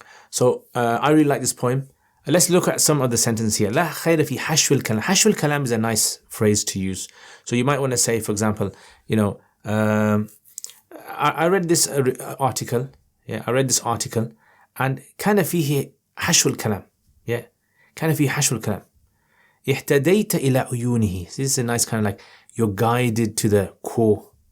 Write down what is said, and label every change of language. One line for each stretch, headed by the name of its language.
English: So I really like this poem. Let's look at some of the sentences here.
Arabic: لا خير في حشو الكلام. حشو الكلام
English: is a nice phrase to use. So you might want to say, for example, I read this article. Yeah, I read this article, and
Arabic: كان فيه حشو الكلام. Yeah, كان فيه حشو الكلام. اهتديت إلى عيونه.
English: This is a nice kind of like you're guided to the core.